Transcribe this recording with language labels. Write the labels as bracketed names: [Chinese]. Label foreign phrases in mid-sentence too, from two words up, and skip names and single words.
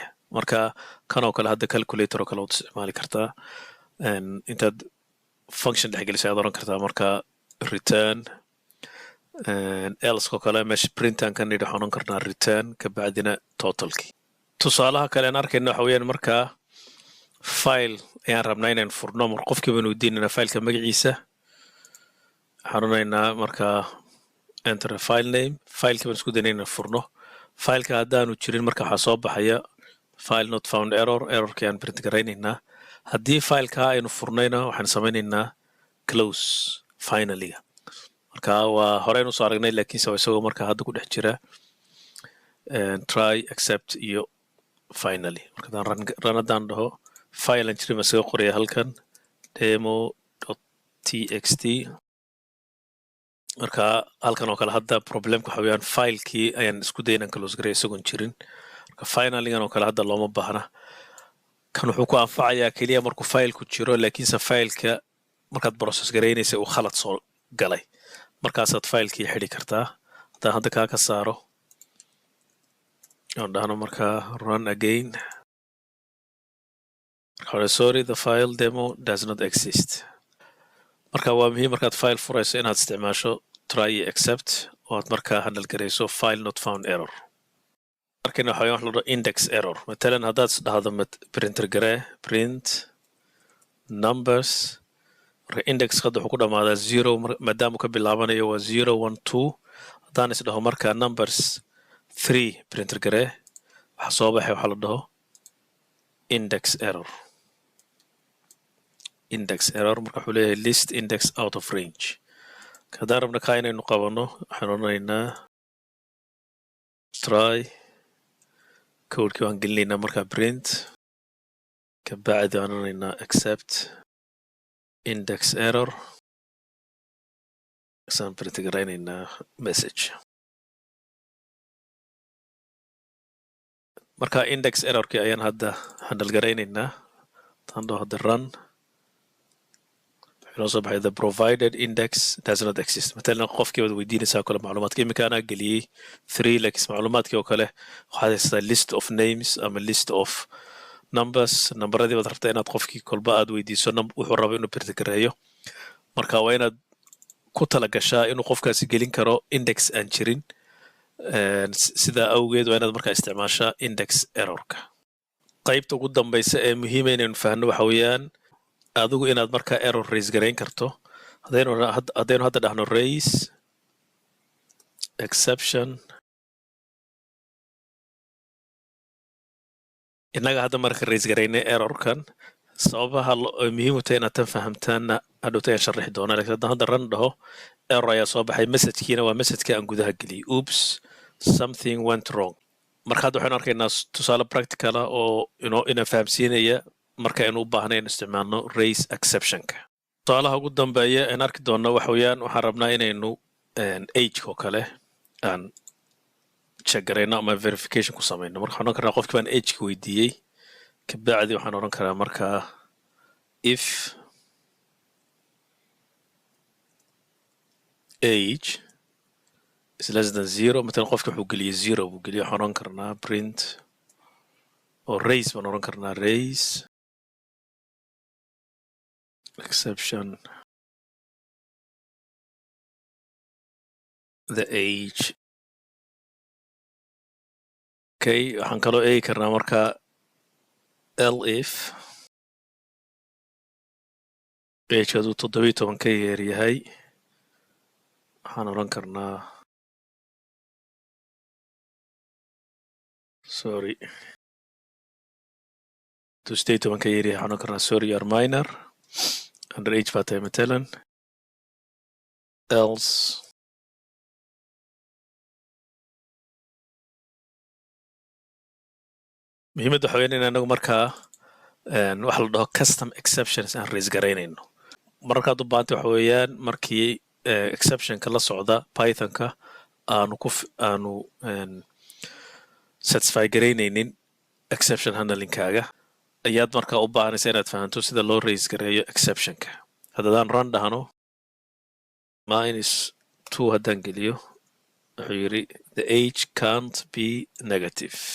[Somali] marka kanoo kale hadda calculator oo kale waad isticmaali kartaa intaad function dhexgeliso ayaad oran kartaa marka [English] return else [Somali] oo kale meesha printan ka nidhi waxaan oran karnaa return kabacdina totalkii. tusaalaha kale aan arkayna waxa weeyaan markaa file ayaan rabnaa inaan furno mar qofkii baan weydiinaynaa fileka magaciisa waxaan oranaynaa markaa [English] enter a file name [Somali] filekii baan isku daynaa inaan furno. fileka haddaanu jirin marka waxaa soo baxaya [English] file not found [Somali] errorkii aan print garaynaynaa. haddii fileka aynu furnayna waxaan samaynaynaa [English] close finaliga. [Somali] marka waa horeynu soo aragnay laakiinse waa isagoo marka hadda ku dhex jira [English] try accept [Somali] iyo finally. marka run haddaan dhaho file aan jirin baan isaga qoraya halkan demo.txt. marka halkan oo kale hadda problemka waxa weeyaan filekii ayaan isku daya inaan close garay isagoon jirin. marka finaligan oo kale hadda looma baahna. kan wuxuu ku anfacayaa keliya markuu fileku jiro laakiinse fileka markaad process garaynaysa uu khalad soo galay markaasaad filekii xidhi kartaa. haddaan hadda kaa ka saaro aan dhahno markaa [English] run again sorry the file demo does not exist. [Somali] marka waa muhiim markaad file furayso inaad isticmaasho try iyo accept oo aad markaa handle garayso [English] file not found error. [Somali] markana waxaa wax la dhaho [English] index error. [Somali] matalan haddaad dhahdo printer garee [English] print numbers [Somali] marka index hadda wuxuu ku dhamaadaa 0 maadaama ka bilaabanayo waa 0 1 2. haddaan is dhaho markaa numbers 3 printer garee waxa soo baxay waxaa la dhaho [English] index error. [Somali] marka wuxuu leeyahay [English] list index out of range. [Somali] haddaan rabna kaa inaynu qabano waxaan odhanaynaa try codekii waan gelinaynaa markaa print kabacdi waan odhanaynaa [English] accept index error [Somali] isaan print garaynaynaa message. marka [English] index errorkii [Somali] ayaan hadda handle garaynaynaa. haddaan dhaho hadda run inoo soo baxay [English] the provided index does not exist. [Somali] matalan qofkii baad weydiinaysaa kale macluumaadka iminka anaa geliyey 3 laakiin macluumaadkii oo kale waxaad haystaa [English] list of names [Somali] ama [English] list of numbers. [Somali] nambaradii baad rabtaa inaad qofkii kolba aad weydiiso wuxuu rabo inuu birtigareeyo. marka waa inaad ku tala gashaa inuu qofkaasi gelin karo index aan jirin. sidaa awgeed waa inaad markaa isticmaashaa [English] index errorka. [Somali] qaybta ugu dambaysa ee muhiima inaynu fahno waxa weeyaan adigu inaad markaa error raise garayn karto. haddaynu hadda dhahno [English] raise exception [Somali] innaga hadda marka raise garaynay errorkan sababaha muhiim u tahay inaad tan fahamtaanna hadhowta ayaan sharixi doonaa laakiin haddaan hadda ran dhaho error ayaa soo baxay message-kiina waa message-ka aan gudaha geliyey [English] oops something went wrong [Somali] marka hadda waxaynu arkaynaa tusaale practical ah oo ina fahamsiinaya marka aynu u baahnayn isticmaalno [English] raise exceptionka [Somali] tusaalaha ugu dambeeya aan arki doonno waxa weeyaan waxaan rabnaa inaynu age oo kale aan check garayno ama verification ku samayno marka waxaan oran karnaa qofkii baan age-ka weydiiyey kabacdi waxaan oran karaa markaa if [English] age is less than 0 [Somali] مثلا qofka wuxuu geliyey 0 buu geliyey waxaan oran karnaa print oo raise baan oran karnaa [English] raise exception the age okay [Somali] waxaan kaloo eegi karnaa markaa elif age haduu 17 ka yeer yahay waxaan oran karnaa [English] sorry to state one [Somali] ka yiri waxaan oran karnaa [English] sorry you are minor under age [Somali] baa tahay matalan else muhiimadda waxa weeyaan in anagu markaa waxa la dhaho [English] custom exceptions [Somali] aan raise garaynayno markaad u baahanta waxa weeyaan markii exceptionka la socda pythonka aanu satisfy garaynaynin [English] exception handlingkaaga [Somali] ayaad markaa u baahanaysa inaad fahanto sida loo raise gareeyo exceptionka haddadaan run dhahno minus 2 haddaan geliyo wuxuu yidhi [English] the age can't be negative